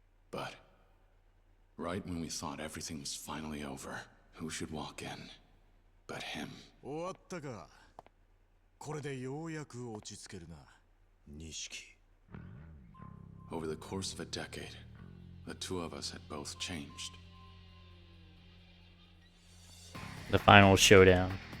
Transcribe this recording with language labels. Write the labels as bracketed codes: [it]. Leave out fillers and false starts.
[en] But right when we thought everything was finally over, who should walk in but him? [ja] 終わったか。これでようやく落ち着けるな。錦。 [en] Over the course of a decade, the two of us had both changed. The final showdown.